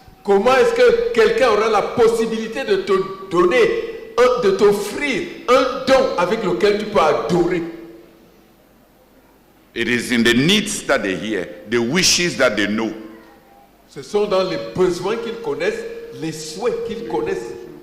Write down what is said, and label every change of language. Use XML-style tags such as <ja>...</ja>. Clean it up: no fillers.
<fr>Comment est-ce que quelqu'un aura la possibilité de te donner, de t'offrir un don avec lequel tu peux adorer?</fr> <en>It is in the needs that they hear, the wishes that they know.</en> <fr>Ce sont dans les besoins qu'ils connaissent, les souhaits qu'ils connaissent.</fr>